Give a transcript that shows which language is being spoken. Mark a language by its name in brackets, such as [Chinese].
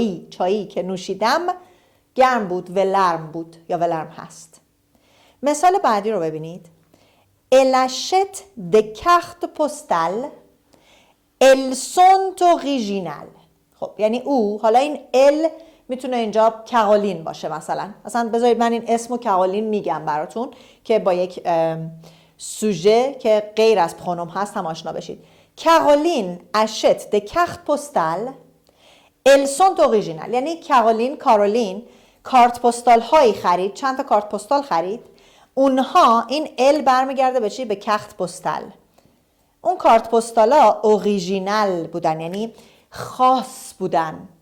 [Persian] چایی که نوشیدم گرم بود، ولرم بود یا ولرم هست. مثال بعدی رو ببینید. [French] Elle achète des cartes postales. Elles sont originales. [Persian] خب یعنی او، حالا این ال میتونه اینجا کارولین باشه مثلا بذارید من این اسمو کارولین میگم براتون که با یک سوژه که غیر از پرونوم هست هم آشنا بشید. [French] کارولین achète des cartes postales. Elles sont originales. [Persian] یعنی کارولین کارت پستال هایی خرید، چند تا کارت پستال خرید. اونها، این ال برمیگرده به چی؟ به کارت پستال. اون کارت پستالا اوریژینال بودن، یعنی خاص بودن.